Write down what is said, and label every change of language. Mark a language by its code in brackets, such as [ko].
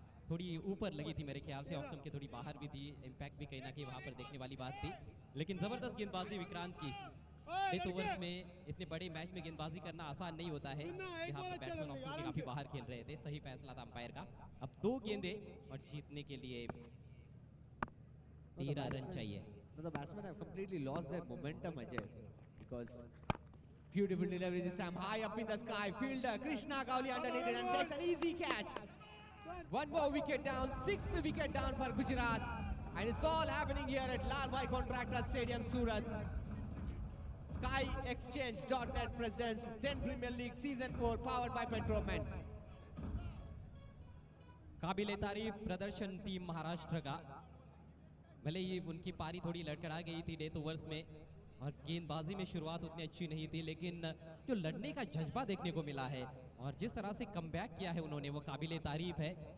[hi] थोड़ी ऊपर लगी थी मेरे ख्याल से, ऑफ स्टंप के थोड़ी बाहर भी थी, इम्पैक्ट भी कहीं ना कहीं वहाँ पर देखने वाली बात थी। लेकिन जबरदस्त गेंदबाजी विक्रांत की। डेथ ओवर्स में इतने बड़े मैच में गेंदबाजी करना आसान नहीं होता है। यहाँ पर बैट्समैन ऑफ स्टंप के काफी बाहर खेल रहे थे, सही फैसला था अंपायर का। अब 2 गेंदें और जीतने के लिए 13 रन चाहिए। [en] No, the batsmen have completely lost their momentum, Ajay, because beautiful delivery this time, high up in the sky. Fielder Krishna Gowli underneath it and takes an easy catch. 1 more wicket down, 6th wicket down for Gujarat, and it's all happening here at Lalbhai Contractor Stadium, Surat. SkyExchange.net presents 10 Premier League Season 4 powered by Petroman. [hi] काबिले तारीफ प्रदर्शन team Maharashtra का। भले ही उनकी पारी थोड़ी लड़खड़ा गई थी डेथ ओवर्स में और गेंदबाजी में शुरुआत उतनी अच्छी नहीं थी, लेकिन जो लड़ने का जज्बा देखने को मिला है और जिस तरह से कमबैक किया है उन्होंने, वो काबिले तारीफ है।